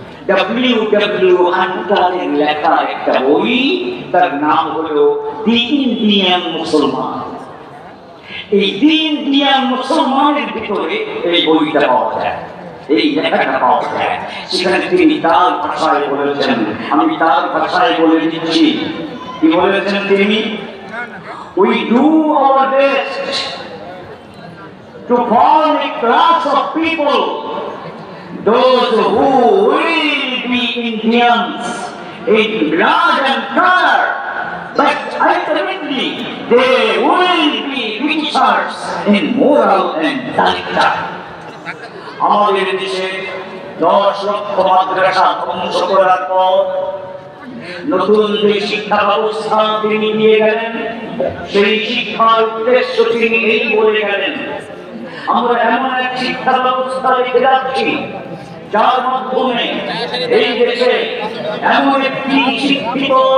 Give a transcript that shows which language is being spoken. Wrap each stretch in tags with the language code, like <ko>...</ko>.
<bn>W.W. হান্টারের লেখা একটা বই, তার নাম হলো দি ইন্ডিয়ান মুসলমান। এই দি ইন্ডিয়ান মুসলমানের ভিতরে এই বইটা পাওয়া যায়, এই লেখাটা পাওয়া যায়। সেখানে তিনি তার ভাষায় বলেছেন, আমি তার ভাষায় বলে দিচ্ছি। কি বলেছেন তিনি?</bn> <en>We do our best to form a class of people, those who will be Indians in blood and color, but ultimately they will be Britishers in moral and character.</en> <bn>আমাদের দেশে 10 লক্ষ মাদ্রাসা ধ্বংস করার পর নতুন যে শিক্ষা ব্যবস্থা তিনি নিয়ে গেলেন, সেই শিক্ষার উদ্দেশ্য তিনি এই বলে গেলেন, আমরা এমন এক শিক্ষা ব্যবস্থা রেখে যাচ্ছি যার মাধ্যমে এই দেশে এমন একটি শিক্ষিত</bn>